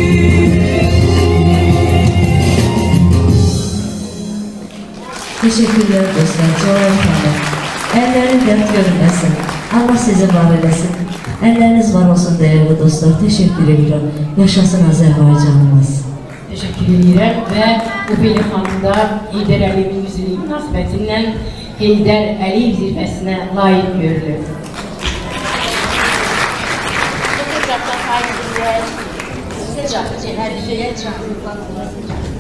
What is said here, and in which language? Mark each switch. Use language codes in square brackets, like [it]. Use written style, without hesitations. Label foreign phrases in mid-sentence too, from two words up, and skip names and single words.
[tr] Teşekkürler dostlar, çok efendim. Ellerin dert görünmesin. Allah sizi var eylesin. Elleriniz var olsun değerli dostlar. Teşekkür ederim. Yaşasın Azerbaycanımız. Teşekkür ederim ve [az] Ophelia Hanım da Heydər Əliyevin yüzünün münasibətindən Heydər Əliyev zirvəsinə layiq görülür. Sizə çatır, hər şeyə çatır.